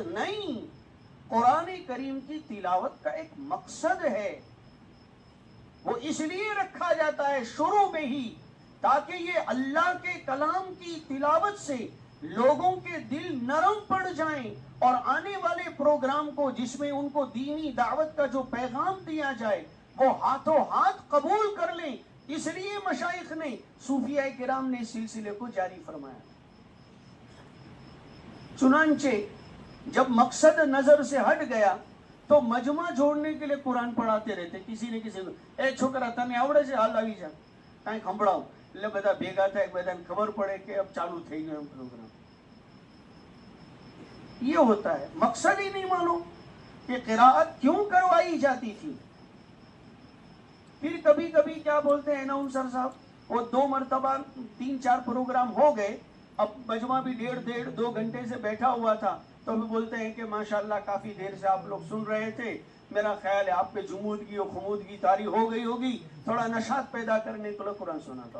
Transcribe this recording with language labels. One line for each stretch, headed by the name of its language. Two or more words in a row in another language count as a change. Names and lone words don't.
Urdu: نہیں، قرآن کریم کی تلاوت کا ایک مقصد ہے، وہ اس لیے رکھا جاتا ہے شروع میں ہی تاکہ یہ اللہ کے کلام کی تلاوت سے لوگوں کے دل نرم پڑ جائیں اور آنے والے پروگرام کو جس میں ان کو دینی دعوت کا جو پیغام دیا جائے وہ ہاتھوں ہاتھ قبول کر لیں۔ اس لیے مشائخ نے، صوفیاء کرام نے اس سلسلے کو جاری فرمایا۔ چنانچہ جب مقصد نظر سے ہٹ گیا تو مجمع جوڑنے کے لیے قرآن پڑھاتے رہتے، کسی نے کسی کو، اے
Gujarati: છોકરા તને આવડે છે હાલ આવી જા કાંઈક સંભળાવ، એટલે બધા ભેગા થાય، બધાને ખબર પડે
Urdu: کہ اب
Gujarati: ચાલુ થઈ ગયો
Urdu: پروگرام۔ یہ ہوتا ہے، مقصد ہی نہیں معلوم کہ قراءت کیوں کروائی جاتی تھی۔ پھر کبھی کبھی کیا بولتے ہیں اناؤنسر صاحب، وہ 2 مرتبہ 3-4 پروگرام ہو گئے، اب مجمع بھی 1.5-2 گھنٹے سے بیٹھا ہوا تھا، تو بھی بولتے ہیں کہ ماشاءاللہ کافی دیر سے آپ لوگ سن رہے تھے، میرا خیال ہے آپ پہ جمودگی و خمودگی طاری ہو گئی ہوگی، تھوڑا نشاط پیدا کرنے کے لیے قرآن سنا تھا۔